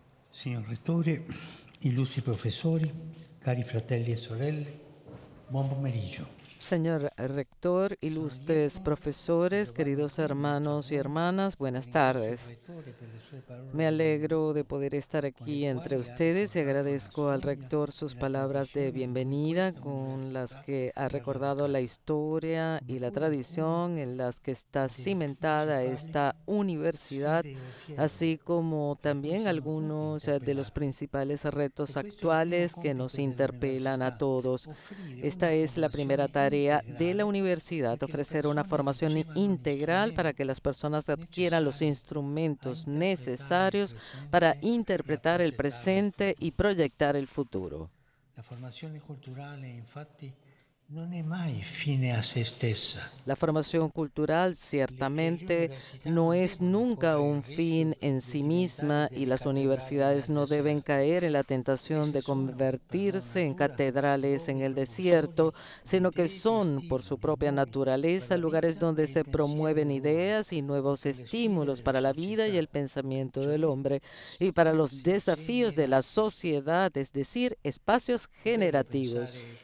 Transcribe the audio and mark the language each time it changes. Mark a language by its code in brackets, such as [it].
[it] Signor Rettore, illustri professori, cari fratelli e sorelle, buon pomeriggio. [es] Señor rector, ilustres profesores, queridos hermanos y hermanas, buenas tardes. Me alegro de poder estar aquí entre ustedes y agradezco al rector sus palabras de bienvenida con las que ha recordado la historia y la tradición en las que está cimentada esta universidad, así como también algunos de los principales retos actuales que nos interpelan a todos. Esta es la primera tarea de la universidad, ofrecer una formación integral para que las personas adquieran los instrumentos necesarios para interpretar el presente y proyectar el futuro. [it] La formazione culturale, infatti, non è mai fine a se stessa. [es] La formación cultural ciertamente no es nunca un fin en sí misma y las universidades no deben caer en la tentación de convertirse en catedrales en el desierto, sino que son, por su propia naturaleza, lugares donde se promueven ideas y nuevos estímulos para la vida y el pensamiento del hombre y para los desafíos de la sociedad, es decir, espacios generativos.